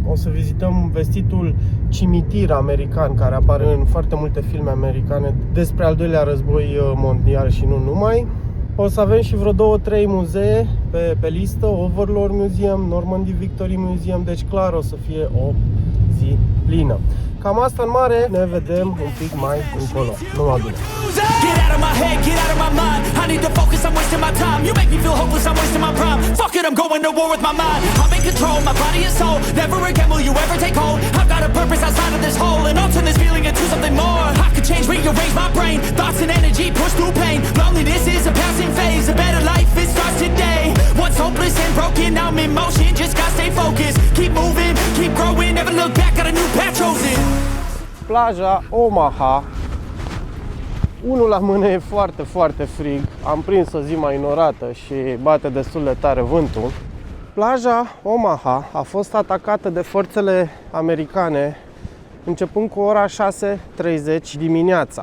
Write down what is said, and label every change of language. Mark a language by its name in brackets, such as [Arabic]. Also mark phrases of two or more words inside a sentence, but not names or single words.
[Romanian] O să vizităm vestitul cimitir american care apare în foarte multe filme americane despre al doilea război mondial și nu numai. O să avem și vreo 2-3 muzee pe listă, Overlord Museum, Normandy Victory Museum, deci clar o să fie o zi plină. Cam asta în mare, ne vedem un pic mai încolo. Numai bine! [English] Get out of my head, get out of my mind. I need to focus, I'm wasting my time. You make me feel hopeless, I'm wasting my prime. Fuck it, I'm going to war with my mind. I'm in control, my body and soul. Never again will you ever take hold. I've got a purpose outside of this hole, and I'll turn this feeling into something more. I could change, rearrange my brain. Thoughts and energy push through pain. Loneliness is a passing phase. A better life, it starts today. Once hopeless and broken, I'm in motion. Just gotta stay focused. Keep moving, keep growing, never [Romanian] plaja Omaha. Unul la mână e foarte, foarte frig. Am prins o zi mai înorată și bate destul de tare vântul. Plaja Omaha a fost atacată de forțele americane începând cu ora 6:30 dimineața.